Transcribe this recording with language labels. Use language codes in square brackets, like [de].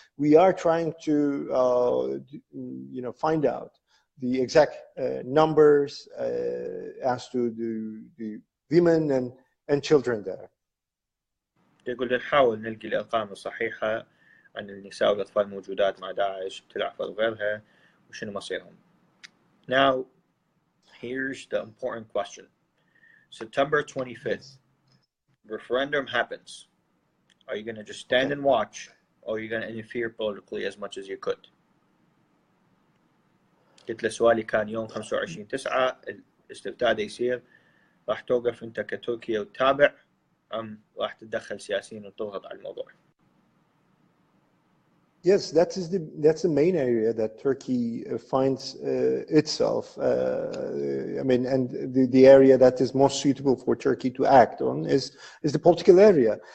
[en] We are trying to, find out the exact numbers as to the women and children there. [ar] يقول نحاول نلقي الأرقام الصحيحة عن النساء والأطفال الموجودات مع داعش بتلعفر وغيرها وشنو مصيرهم. [en] Now, here's the important question. September 25th, referendum happens. Are you going to just stand and watch, or are you going to interfere politically as much as you could? [ar] قلت له سؤالي كان يوم 25/9 الاستفتاء ده يصير، راح توقف انت كتركيا وتتابع ام راح تتدخل سياسيا وتضغط على الموضوع؟ [en] Yes, that's the main area that Turkey finds itself. And the area that is most suitable for Turkey to act on is the political area.